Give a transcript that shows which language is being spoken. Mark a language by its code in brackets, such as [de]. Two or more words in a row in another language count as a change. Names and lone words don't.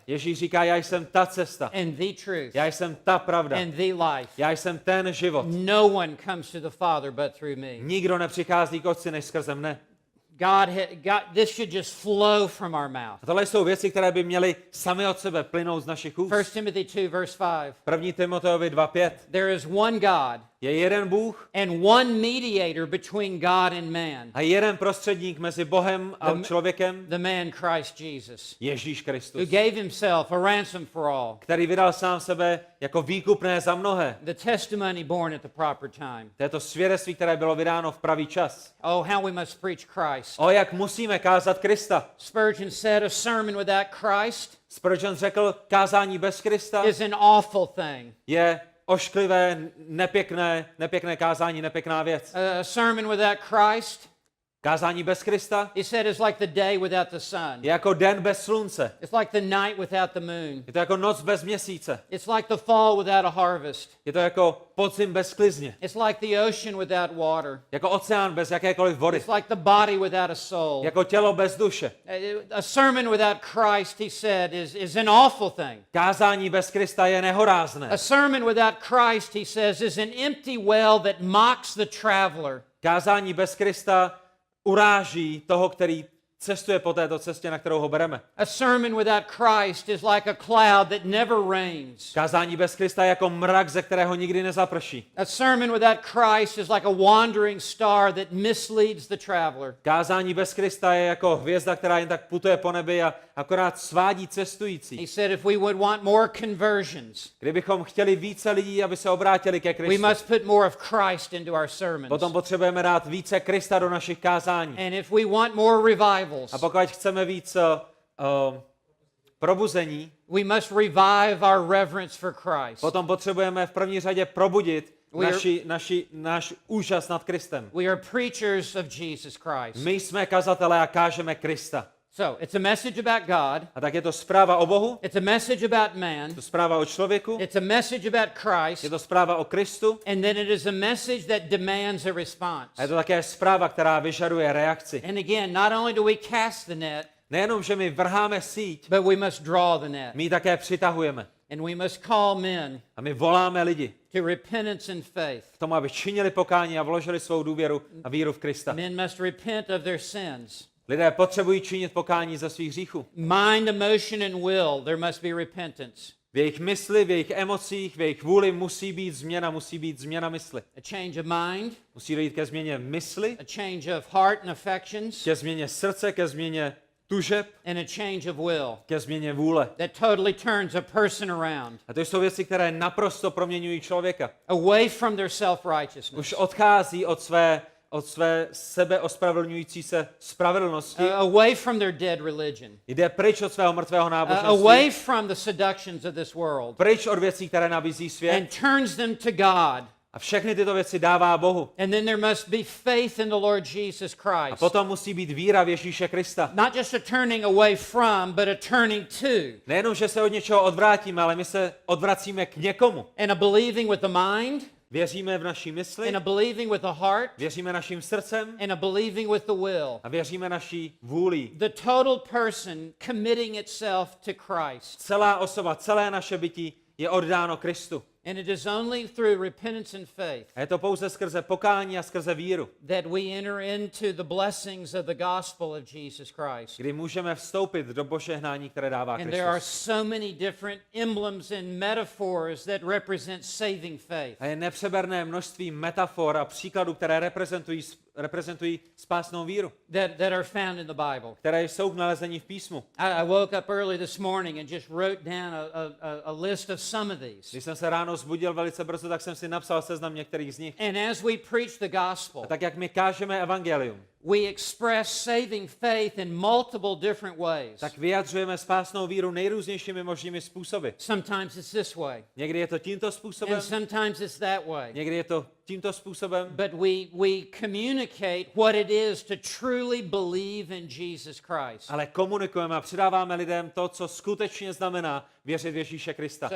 [cs] Ježíš říká, já jsem ta cesta, [en] and the truth [cs] já jsem ta pravda, [en] and the life. [cs] já jsem ten život. [en] No one comes to the Father but through me. [cs] Nikdo nepřichází k Otci než skrze mne. [en] This should just flow from our mouth. [cs] A tohle jsou věci, které by měly sami od sebe plynout z našich úst. [en] 1 Timothy 2, verse 5. [cs] 1. Timoteovi 2:5. [en] There is one God [cs] Je jeden Bůh [en] and one mediator between God and man, [cs] a jeden prostředník mezi Bohem a člověkem, [en] the man Christ Jesus, [cs] Ježíš [en] who [cs] Kristus, [en] gave himself a ransom for all, [cs] který vydal sám sebe jako výkupné za mnohé. [en] the testimony born at the proper time. [cs] To je to svědectví, které bylo vydáno v pravý čas. [en] Oh, how we must preach Christ. [cs] O, jak musíme kázat Krista. [en] Spurgeon said a sermon without Christ [cs] Spurgeon řekl, kázání bez Krista [en] is an awful thing. [cs] je ošklivé, nepěkné kázání, nepěkná věc. [en] A sermon without Christ, [cs] Kázání bez Krista [en] he said, is like the day without the sun. [cs] je jako den bez slunce. [en] It's like the night without the moon. [cs] Je to jako noc bez měsíce. [en] It's like the fall without a harvest. [cs] Je to jako podzim bez sklizně. [en] It's like the ocean without water. [cs] Jako oceán bez jakékoliv vody. [en] It's like the body without a soul. [cs] Jako tělo bez duše. [en] A sermon without Christ, he said, is an awful thing. [cs] Kázání bez Krista je nehorázné. [en] A sermon without Christ, he says, is an empty well that mocks the traveler. [cs] Kázání bez Krista uráží toho, který cestuje po této cestě, na kterou ho bereme. [en] A sermon without Christ is like a cloud that never rains. [cs] Kázání bez Krista je jako mrak, ze kterého nikdy nezaprší. [en] A sermon without Christ is like a wandering star that misleads the traveler. [cs] Kázání bez Krista je jako hvězda, která jen tak putuje po nebi a akorát svádí cestující. [en] He said if we would want more conversions, [cs] Kdybychom chtěli více lidí, aby se obrátili ke [en] we [cs] Kristu, [en] must put more of Christ into our sermons. [cs] potom potřebujeme dát více Krista do našich kázání. [en] And if we want more revivals, [cs] A pokud chceme víc probuzení, [en] we must revive our reverence for Christ. [cs] potom potřebujeme v první řadě probudit náš úžas nad Kristem. [en] We are preachers of Jesus Christ. [cs] My jsme kazatelé a kážeme Krista. [en] So, it's a message about God. [cs] A tak je to zpráva o Bohu, [en] It's a message about man. [cs] je to zpráva o člověku, [en] It's a message about [cs] je [en] Christ. [cs] to zpráva o Kristu [en] And then it is a message that demands a response. [cs] a je to také zpráva, která vyžaduje reakci. [en] And again, not only do we cast the net, [cs] Nejenom, že my vrháme síť, [en] but we must draw the net. [cs] my ji také přitahujeme. [en] And we must call men [cs] A my voláme lidi [en] to repentance and faith. [cs] k tomu, aby činili pokání a vložili svou důvěru a víru v Krista. [en] Men must repent of their sins. [cs] Lidé potřebují činit pokání za svých hříchů. [en] Mind, emotion, and will, there must be repentance. [cs] V jejich mysli, v jejich emocích, v jejich vůli musí být změna mysli. [en] A change of mind, [cs] Musí dojít ke změně mysli, [en] a change of heart and affections, [cs] ke změně srdce, ke změně tužeb, [en] and a change of will [cs] ke změně vůle. [en] that totally turns a person around, [cs] A to jsou věci, které naprosto proměňují člověka. [en] away from their self-righteousness, [cs] Už odchází od své sebeospravedlňující se spravedlnosti. [en] away from their dead religion, [cs] Jde pryč od svého mrtvého náboženství. [en] away from the seductions of this world, [cs] Pryč od věcí, které nabízí svět. [en] and turns them to God. [cs] A všechny tyto věci dává Bohu. [en] And then there must be faith in the Lord Jesus [cs] A [en] Christ. [cs] potom musí být víra v Ježíše Krista. [en] Not just a turning away from, but a turning to. [cs] Nejenom, že se od něčeho odvrátíme, ale my se odvracíme k někomu. [en] And a believing with the mind, [cs] Věříme v naší mysli, [en] and a believing with the heart, [cs] věříme naším srdcem [en] and a believing with the will. [cs] a věříme naší vůlí. [en] The total person committing itself to Christ. [cs] Celá osoba, celé naše bytí je oddáno Kristu. [en] And it is only through repentance and faith [cs] A je to pouze skrze pokání a skrze víru, [en] that we enter into the blessings of the gospel of Jesus Christ. [cs] kdy můžeme vstoupit do požehnání, které dává [en] And there are [cs] Kristus. [en] so many different emblems and metaphors that represent saving faith. [cs] A je nepřeberné množství metafor a příkladů, které reprezentují spásnou víru, [en] That are found in the Bible. [cs] které jsou k nalezení v písmu. [en] I woke up early this morning and just wrote down a list of some of these. [cs] Když jsem se ráno zbudil velice brzo, tak jsem si napsal seznam některých z nich. [en] And as we preach the gospel, [cs] A tak, jak my kážeme evangelium, [en] we express saving faith in multiple different ways. [cs] tak vyjadřujeme spásnou víru nejrůznějšími možnými způsoby. [en] Sometimes it's this way, [cs] Někdy je to tímto způsobem, [en] and sometimes it's that way. [cs] někdy je to tímto způsobem, [en] But we communicate what it is to truly believe in Jesus Christ. [cs] ale komunikujeme a předáváme lidem to, co skutečně znamená věřit v Ježíše Krista.